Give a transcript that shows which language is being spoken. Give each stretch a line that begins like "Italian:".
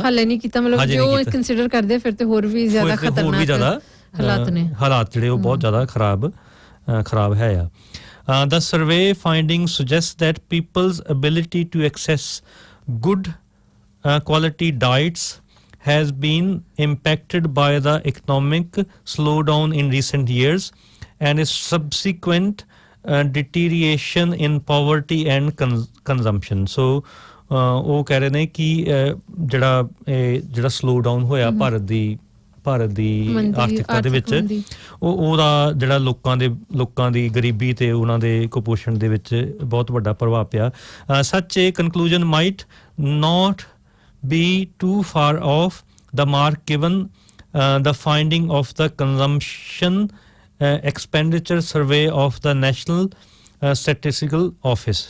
Punjabi: ਹਾਲੇ ਨਹੀਂ ਕੀਤਾ ਮਤਲਬ ਜੋ ਕੰਸੀਡਰ ਕਰਦੇ ਫਿਰ ਤੇ ਹੋਰ ਵੀ ਜ਼ਿਆਦਾ ਖਤਰਨਾਕ ਹਾਲਾਤ ਜਿਹੜੇ ਉਹ ਬਹੁਤ ਜ਼ਿਆਦਾ ਖਰਾਬ ਹੈ ਆ
English: the survey findings suggest that people's ability to access good quality diets has been impacted by the economic slowdown in recent years and its subsequent deterioration in poverty and consumption.
Punjabi: So ਉਹ ਕਹਿ ਰਹੇ ਨੇ ਕਿ ਜਿਹੜਾ slowdown ਹੋਇਆ ਭਾਰਤ ਦੀ ਆਰਥਿਕਤਾ ਦੇ ਵਿੱਚ ਉਹਦਾ ਜਿਹੜਾ ਲੋਕਾਂ ਦੀ ਗਰੀਬੀ ਤੇ ਉਹਨਾਂ ਦੇ ਕੁਪੋਸ਼ਣ ਦੇ ਵਿੱਚ ਬਹੁਤ ਵੱਡਾ ਪ੍ਰਭਾਵ ਪਿਆ
English: such a conclusion might not be too far off the mark given the finding of the consumption expenditure survey of the National Statistical Office.